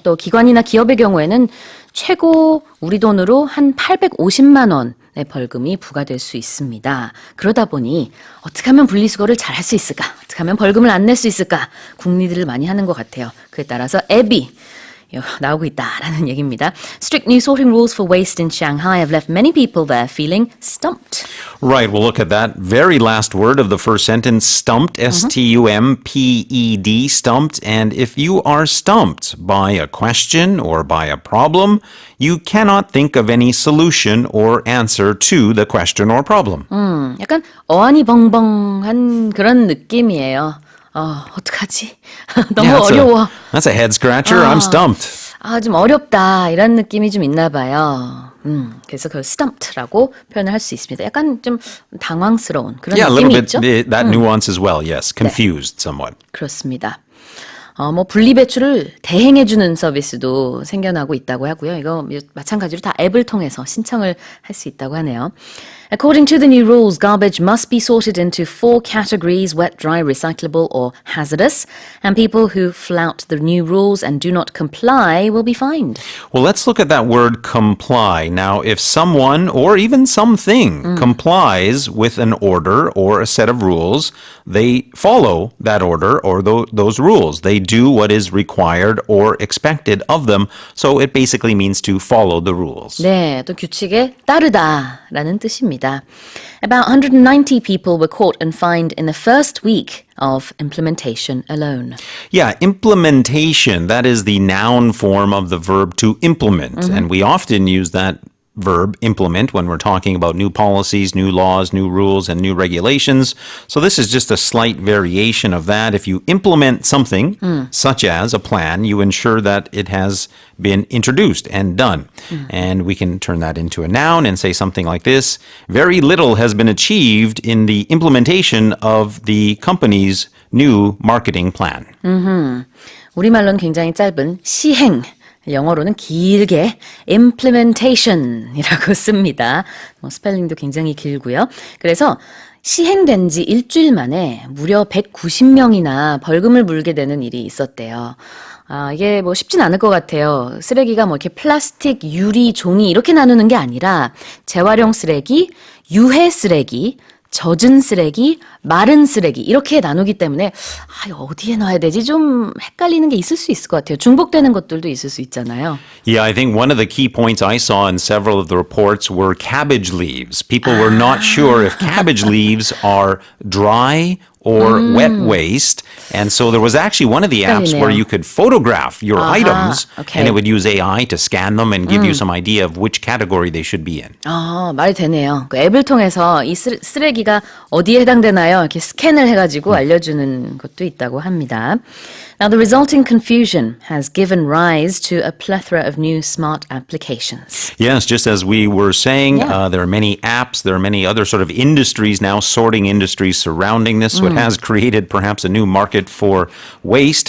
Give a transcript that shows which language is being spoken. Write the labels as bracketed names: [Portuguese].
[Korean] 또 기관이나 기업의 경우에는 최고 우리 돈으로 한 850만 원의 벌금이 부과될 수 있습니다. 그러다 보니 어떻게 하면 분리수거를 잘 할 수 있을까? 어떻게 하면 벌금을 안 낼 수 있을까? 궁리들을 많이 하는 것 같아요. 그에 따라서 앱이 나오고 있다라는 얘기입니다. [English] Strict new sorting rules for waste in Shanghai have left many people there feeling stumped. Right, we'll look at that very last word of the first sentence, stumped, S-T-U-M-P-E-D, stumped. And if you are stumped by a question or by a problem, you cannot think of any solution or answer to the question or problem. [Korean] 약간 어안이 벙벙한 그런 느낌이에요. 어떡하지? 너무 어려워. [English] That's a head scratcher. I'm stumped. [Korean] 좀 어렵다. 이런 느낌이 좀 있나 봐요. 그래서 그 stumped라고 표현을 할 수 있습니다. 약간 좀 당황스러운 그런 [English] Yeah, a little [Korean] 느낌이 [English] bit [Korean] 있죠? [English] that nuance as well. Yes, confused somewhat. [Korean] 그렇습니다. 뭐 분리배출을 대행해주는 서비스도 생겨나고 있다고 하고요. 이거 마찬가지로 다 앱을 통해서 신청을 할 수 있다고 하네요. [English] According to the new rules, garbage must be sorted into 4 categories: wet, dry, recyclable, or hazardous. And people who flout the new rules and do not comply will be fined. Well, let's look at that word comply. Now, if someone or even something complies with an order or a set of rules, they follow that order or those rules. They do what is required or expected of them. So it basically means to follow the rules. [Korean] 네, 또 규칙에 따르다라는 뜻입니다. [English] About 190 people were caught and fined in the first week of implementation alone. Yeah, implementation, that is the noun form of the verb to implement. And we often use that verb, implement, when we're talking about new policies, new laws, new rules, and new regulations. So this is just a slight variation of that. If you implement something, such as a plan, you ensure that it has been introduced and done. And we can turn that into a noun and say something like this: very little has been achieved in the implementation of the company's new marketing plan. [Korean] 우리말로는 굉장히 짧은 시행, 영어로는 길게 implementation이라고 씁니다. 스펠링도 굉장히 길고요. 그래서 시행된 지 일주일 만에 무려 190명이나 벌금을 물게 되는 일이 있었대요. 이게 뭐 쉽진 않을 것 같아요. 쓰레기가 뭐 이렇게 플라스틱, 유리, 종이 이렇게 나누는 게 아니라 재활용 쓰레기, 유해 쓰레기, 젖은 쓰레기, 마른 쓰레기 이렇게 나누기 때문에 어디에 넣어야 되지? 좀 헷갈리는 게 있을 수 있을 것 같아요. 중복되는 것들도 있을 수 있잖아요. [English] Yeah, I think one of the key points I saw in several of the reports were cabbage leaves. People were not sure if cabbage leaves are dry or wet waste. And so there was actually one of the apps where you could photograph your items and it would use AI to scan them and give you some idea of which category they should be in. [Korean] 말이 되네요. 그 앱을 통해서 이 쓰레기가 어디에 해당되나요? 이렇게 스캔을 해가지고 알려주는 것도 있다고 합니다. [English] Now, the resulting confusion has given rise to a plethora of new smart applications. Yes, just as we were saying, there are many apps, there are many other sort of industries now, sorting industries surrounding this. So it has created perhaps a new market for waste.